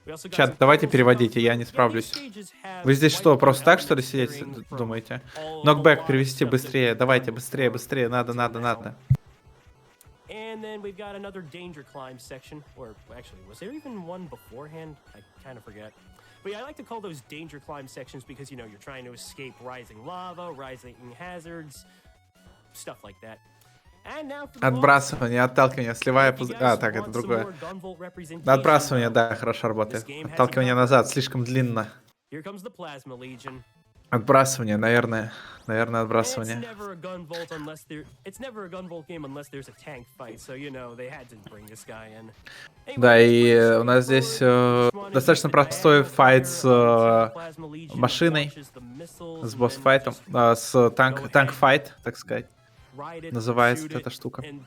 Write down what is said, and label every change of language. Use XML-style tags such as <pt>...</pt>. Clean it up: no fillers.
<ru>Чат, давайте переводите, я не справлюсь. Вы здесь что, просто так, что ли, сидеть думаете? Нокбэк перевести быстрее, давайте, быстрее, надо.</ru> <en>And then we've got another danger climb section, or actually, was there even one beforehand? I kind of forget. But yeah, I like to call those danger climb sections because, you know, you're trying to escape rising lava, rising hazards, stuff like that.</en> <ru>Отбрасывание, отталкивание, сливая пузырь. Так, это другое. Отбрасывание, да, хорошо работает. Отталкивание назад, слишком длинно.</ru> <en>Here comes the Plasma Legion.</en> <ru>Отбрасывание, наверное. Наверное,</ru> <en>And it's</en> <ru>отбрасывание.</ru> <en>never a Gunvolt unless it's never a Gunvolt game unless there's a tank fight. So you know they had to bring this guy in.</en> <ru>Да, и у нас здесь достаточно простой файт с машиной, с босс-файтом, с танк-файт, так сказать, называется эта штука.</ru>